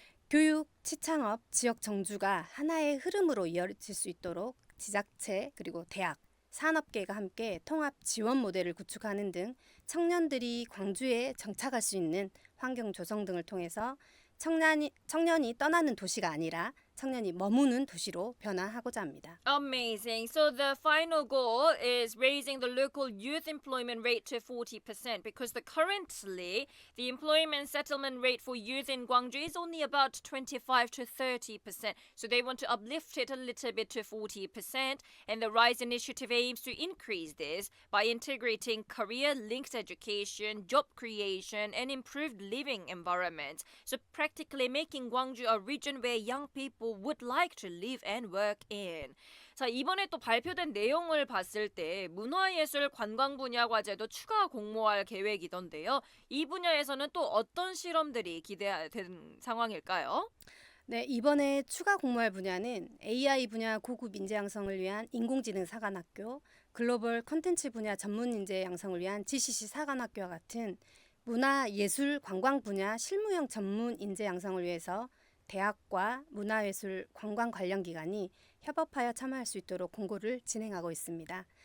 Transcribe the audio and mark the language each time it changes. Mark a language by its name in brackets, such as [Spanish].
[Korean] 교육, 치창업, 지역 정주가 하나의 흐름으로 이어질 수 있도록 지자체 그리고 대학, 산업계가 함께 통합 지원 모델을 구축하는 등 청년들이 광주에 정착할 수 있는 환경 조성 등을 통해서 청년이 떠나는 도시가 아니라 청년이 머무는 도시로 변화하고자 합니다. [English] Amazing. So the final goal is raising the local youth employment rate to 40% because currently the employment settlement rate for youth in Gwangju is only about 25 to 30%. So they want to uplift it a little bit to 40%, and the RISE initiative aims to increase this by integrating career-linked education, job creation, and improved living environments. So practically making Gwangju a region where young people people would like to live and work in. [Korean] 자, 이번에 또 발표된 내용을 봤을 때 문화예술 관광 분야 과제도 추가 공모할 계획이던데요. 이 분야에서는 또 어떤 실험들이 기대된 상황일까요? 네, 이번에 추가 공모할 분야는 AI 분야 고급 인재 양성을 위한 인공지능 사관학교, 글로벌 콘텐츠 분야 전문 인재 양성을 위한 GCC 사관학교와 같은 문화, 예술, 관광 분야 실무형 전문 인재 양성을 위해서 대학과 문화예술, 관광 관련 기관이 협업하여 참여할 수 있도록 공고를 진행하고 있습니다.